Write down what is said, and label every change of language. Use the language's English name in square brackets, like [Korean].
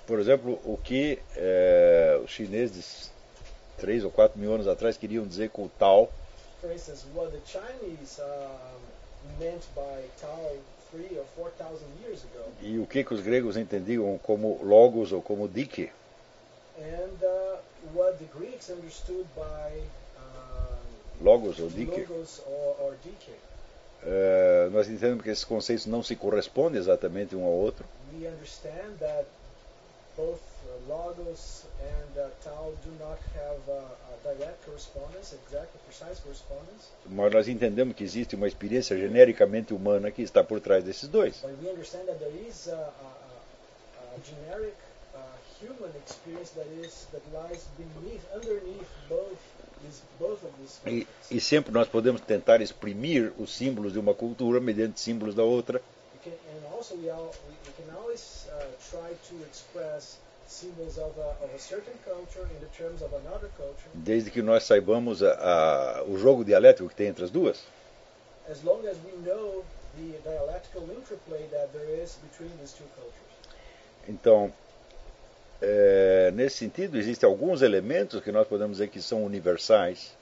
[Portuguese] Por exemplo, o que os chineses 3 ou 4 mil anos atrás queriam dizer com o Tao. [English] For instance, what the Chinese meant by Tao 3 or 4,000 years ago. [Portuguese] E o que os gregos entendiam como logos ou como dike. [English] And what the Greeks understood by [Portuguese] logos ou dike. [English] Logos or dike. [Portuguese] Nós entendemos que esses conceitos não se correspondem exatamente um ao outro. [English] We understand that both logos and tau do not have a direct correspondence, exact, precise correspondence. [Portuguese] Mas nós entendemos que existe uma experiência genericamente humana que está por trás desses dois. [English] But we understand that there is a generic human experience that lies beneath, underneath both of these. [Portuguese] E sempre nós podemos tentar exprimir os símbolos de uma cultura mediante símbolos da outra. [English] And also we can always try to express symbols of a certain culture in the terms of another culture. [Portuguese] Desde que nós saibamos o jogo dialético que tem entre as duas. [English] As long as we know the dialectical interplay that there is between these two cultures. [Portuguese] Então, nesse sentido, existem alguns elementos que nós podemos dizer que são universais.